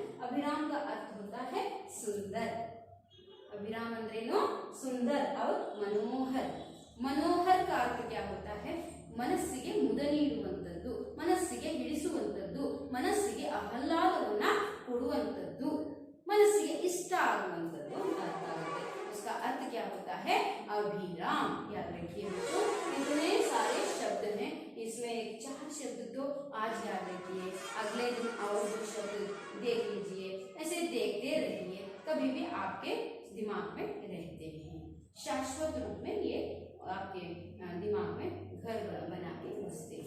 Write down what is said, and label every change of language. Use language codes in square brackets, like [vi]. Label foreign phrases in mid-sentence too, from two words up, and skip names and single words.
[hi] अभिराम का अर्थ होता है सुंदर। अभिराम अंद्रेनो सुंदर और मनोहर। मनोहर का अर्थ क्या होता है? [kn] ಮನಸ್ಸಿಗೆ ಮುದ ನೀಡುವಂತದ್ದು, ಮನಸ್ಸಿಗೆ ಹಿಡಿಸುವಂತದ್ದು, ಮನಸ್ಸಿಗೆ ಆಹ್ಲಾದವನ್ನ ಕೊಡುವಂತದ್ದು, ಮನಸ್ಸಿಗೆ ಇಷ್ಟ ಆಗುವಂತದ್ದು ಅರ್ಥ ಆಗುತ್ತೆ। [hi] उसका अर्थ क्या होता है? अभिराम। याद रखिए बच्चों, इतने सारे शब्द हैं, इसमें 4 शब्द तो आज याद रखिए, अगले दिन और 2 शब्द देख लीजिए, ऐसे देखते रहिए, कभी भी आपके दिमाग में रहते हैं, शाश्वत रूप में ये आपके दिमाग में घर बना के बसते हैं।